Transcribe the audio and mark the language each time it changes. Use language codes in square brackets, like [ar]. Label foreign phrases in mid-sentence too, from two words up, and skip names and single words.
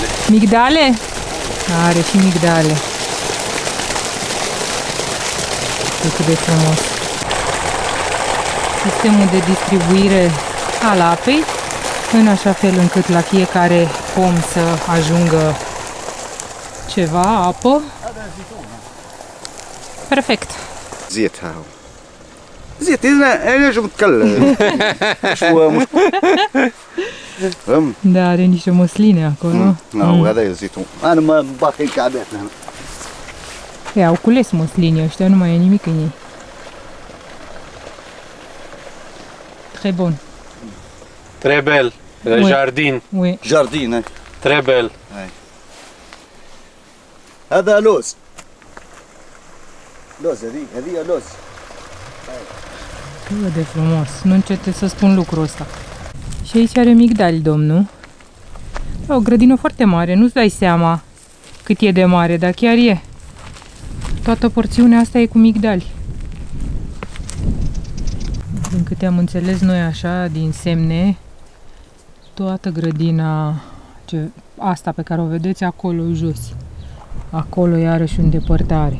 [ro] Migdale? Are și migdale. Cât de frumos. Sistemul de distribuire al apei, în așa fel încât la fiecare pom să ajungă ceva apă. Perfect. [ar] زيت ها هو. زيت انا شو بتكلم. شو فهمت؟ [ro] Da, are niște măsline acolo. [ar] هو هذا الزيتون. انا ما باقي كعبات هنا. [ro] Au cules măslinii ăștia, nu mai e nimic în ei. [fr] Très bon. Trebel. Oui. Jardin. Oui. جاردين. Trebel. [ar] هذا لوز. لوز هذه لوز. [ro] Cât de frumos. Nu încete să spun lucrul ăsta. Și aici are migdali, domnul. O grădină foarte mare, nu-ți dai seama cât e de mare, dar chiar e. Toată porțiunea asta e cu migdali. Din câte am înțeles noi așa, din semne, toată grădina asta pe care o vedeți acolo jos, acolo iarăși în depărtare.